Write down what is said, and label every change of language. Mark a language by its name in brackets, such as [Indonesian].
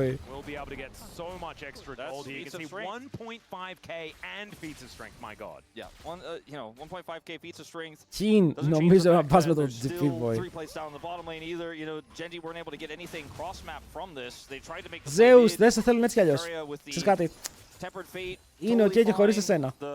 [English] We'll be able to get so much extra gold here. You can see 1.5k and feats of strength. My God. Yeah, 1.5k feats of strength. [Greek] Κιν, νομίζω να πας με τον GP boy. [English] 3 plays down the bottom lane either. You know, Genji weren't able to get anything cross map from this. They tried to make the [Greek] Zeus, δεν σε θέλουν έτσι κι αλλιώς. Ξέρεις κάτι? Είναι ok και χωρίς εσένα.